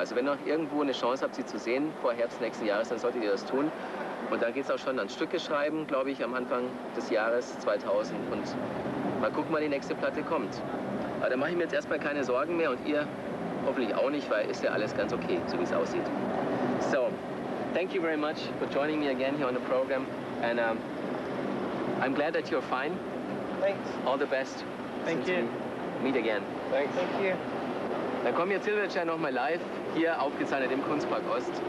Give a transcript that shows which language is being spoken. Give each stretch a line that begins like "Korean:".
German: Also wenn ihr noch irgendwo eine Chance habt, sie zu sehen vor Herbst nächsten Jahres, dann solltet ihr das tun. Und dann geht es auch schon ans Stücke schreiben, glaube ich, am Anfang des Jahres 2000 und mal gucken, wann die nächste Platte kommt. Aber da mache ich mir jetzt erstmal keine Sorgen mehr und ihr hoffentlich auch nicht, weil ist ja alles ganz okay, so wie es aussieht.
English: So, thank you very much for joining me again here on the program and I'm glad that you're fine. Thanks. All the best. Thank you. Meet again. Thanks. Thank you.
German: Dann kommen jetzt Silverchair nochmal live, hier aufgezeichnet im Kunstpark Ost.